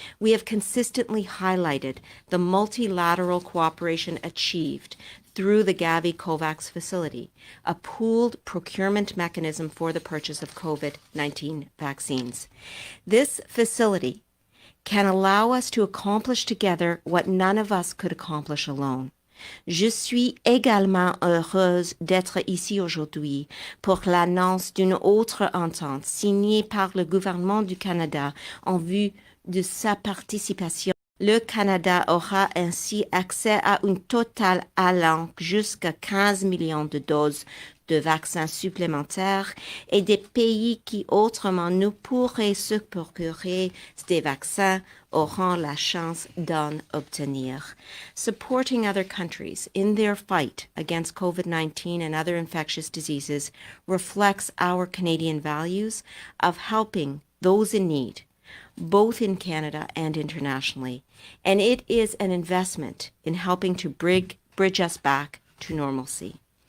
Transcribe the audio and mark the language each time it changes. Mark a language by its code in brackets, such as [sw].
[en] We have consistently highlighted the multilateral cooperation achieved through the Gavi-COVAX facility, a pooled procurement mechanism for the purchase of COVID-19 vaccines. This facility can allow us to accomplish together what none of us could accomplish alone. [fr] Je suis également heureuse d'être ici aujourd'hui pour l'annonce d'une autre entente signée par le gouvernement du Canada en vue de sa participation. Le Canada aura ainsi accès à une totale allant jusqu'à 15 millions de doses de vaccins supplémentaires et des pays qui autrement ne pourraient se procurer des vaccins auront la chance d'en obtenir. [en] Supporting other countries in their fight against COVID-19 and other infectious diseases reflects our Canadian values of helping those in need, both in Canada and internationally, and it is an investment in helping to bridge us back to normalcy.